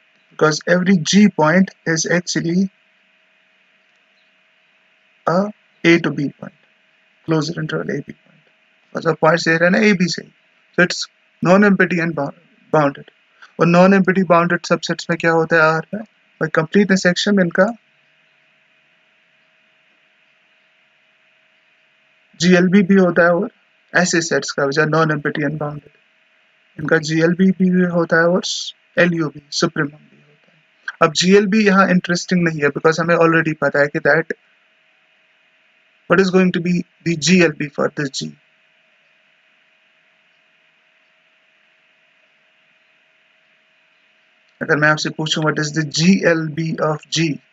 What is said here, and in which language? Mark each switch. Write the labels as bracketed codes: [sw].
[en] Because every G point is actually a A to B point, closed interval A B point. Because our points here [hi] है ना [en] A B से, so it's non-empty and bounded. [hi] और non-empty bounded subsets में क्या होता है R में? [en] by completeness section [hi] इनका GLB भी होता है और ऐसे sets का जो [en] non-empty and bounded [hi] इनका GLB भी होता है और LU भी supremum भी होता है। [en] अब GLB यहाँ interesting नहीं है because [hi] हमें already पता है कि [en] that what is going to be the GLB for this G? [hi] अगर मैं आपसे पूछूं [en] what is the GLB of G?